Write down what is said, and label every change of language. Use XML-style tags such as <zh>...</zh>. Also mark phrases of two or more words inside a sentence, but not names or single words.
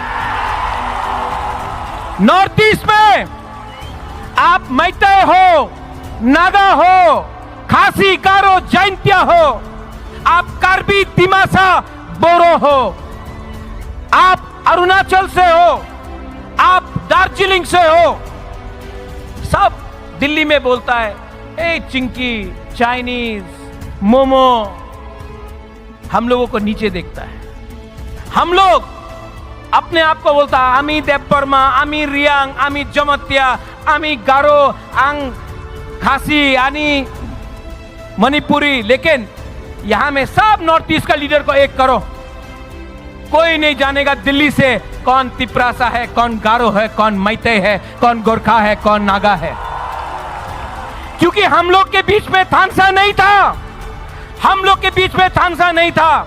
<hi>नॉर्थ ईस्ट में आप मैतेय हो, नागा हो, खासी, गारो, जैंतिया हो, आप कार्बी, दिमासा, बोरो हो, आप अरुणाचल से हो, आप दार्जिलिंग से हो, सब दिल्ली में बोलता है ए चिंकी, चाइनीज, मोमो। हम लोगों को नीचे देखता है। हम लोग अपने आप को बोलता है आमी देवबर्मा, आमी रियांग, आमी जमतिया, आमी गारो, आंग खासी, आनी मणिपुरी। लेकिन यहां में सब नॉर्थ ईस्ट का लीडर को एक करो, कोई नहीं जानेगा दिल्ली से कौन तिप्रासा है, कौन गारो है, कौन मैतेय है, कौन गोरखा है, कौन नागा है। क्योंकि हम लोग के बीच में थानसा नहीं था, हम लोग के बीच में थानसा नहीं था।</hi>